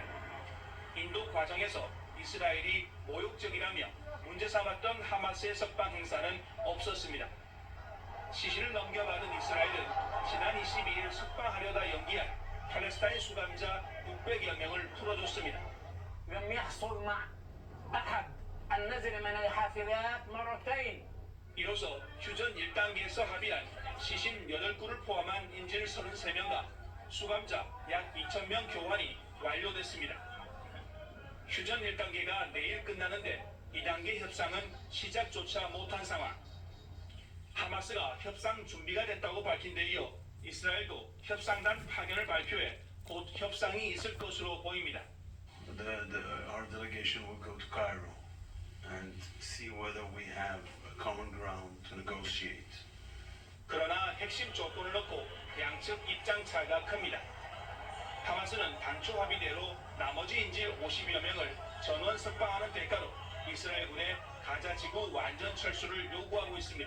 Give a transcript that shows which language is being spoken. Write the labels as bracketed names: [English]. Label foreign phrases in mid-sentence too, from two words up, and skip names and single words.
[Korean] 인도 과정에서 이스라엘이 모욕적이라며 문제 삼았던 하마스의 석방 행사는 없었습니다. 시신을 넘겨받은 이스라엘은 지난 22일 석방하려다 연기한 팔레스타인 수감자 600여 명을 풀어줬습니다. [Arabic] لم يحصل مع أحد أن نزل من الحافلات مرتين. [Korean] 이로써 휴전 1단계에서 합의한 시신 8구를 포함한 인질 33명과 수감자 약 2,000명 교환이 완료됐습니다. 휴전 1단계가 내일 끝나는데 2단계 협상은 시작조차 못한 상황. 하마스가 협상 준비가 됐다고 밝힌 데 이어 이스라엘도 협상단 파견을 발표해 곧 협상이 있을 것으로 보입니다. [English] Our delegation will go to Cairo and see whether we have a common ground to negotiate. [Korean] 그러나 핵심 조건을 놓고 양측 입장 차이가 큽니다. 하마스는 당초 합의대로 나머지 인질 50여 명을 전원 석방하는 대가로 이스라엘군의 가자 지구 완전 철수를 요구하고 있습니다.